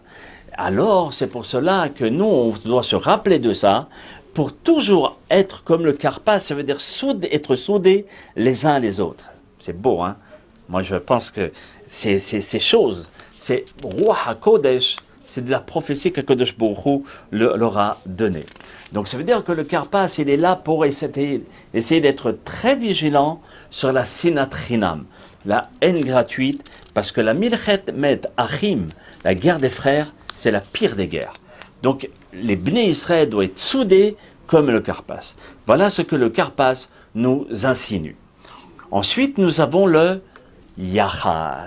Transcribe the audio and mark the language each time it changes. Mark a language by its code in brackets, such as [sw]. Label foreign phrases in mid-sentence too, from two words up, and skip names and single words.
[fr] Alors c'est pour cela que nous, on doit se rappeler de ça, pour toujours être comme le Karpas, ça veut dire être soudés les uns les autres. C'est beau, hein? Moi je pense que ces choses, c'est Roi HaKodesh, c'est de la prophétie que [he] קודש ברוך הוא [fr] leur a donnée. Donc ça veut dire que le Karpas, il est là pour essayer d'être très vigilant sur la [he] שנאת חינם, [fr] la haine gratuite, parce que la [he] מלחמת אחים, [fr] la guerre des frères, c'est la pire des guerres. Donc les Bnei Israël doivent être soudés comme le Karpas. Voilà ce que le Karpas nous insinue. Ensuite, nous avons le Yahat.